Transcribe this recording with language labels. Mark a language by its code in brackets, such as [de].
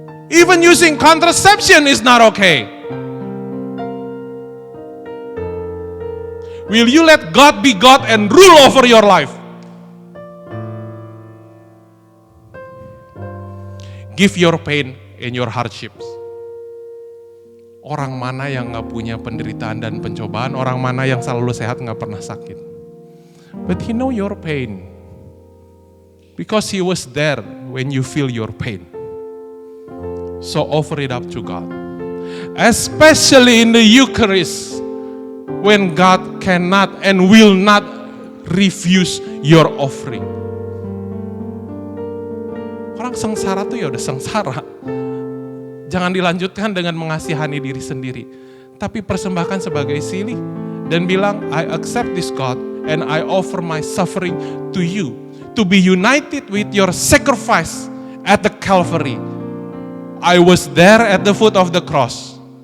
[en] Even using contraception is not okay. Will you let God be God and rule over your life? Give your pain and your hardships. [id] Orang mana yang gak punya penderitaan dan pencobaan, orang mana yang selalu sehat gak pernah sakit. [en] But He know your pain. Because He was there when you feel your pain. So offer it up to God. Especially in the Eucharist. When God cannot and will not refuse your offering. [id] Orang sengsara tuh ya udah sengsara. Jangan dilanjutkan dengan mengasihani diri sendiri. Tapi persembahkan sebagai silih. Dan bilang, [en] I accept this God and I offer my suffering to you. To be united with your sacrifice at the Calvary. I was there at the foot of the cross.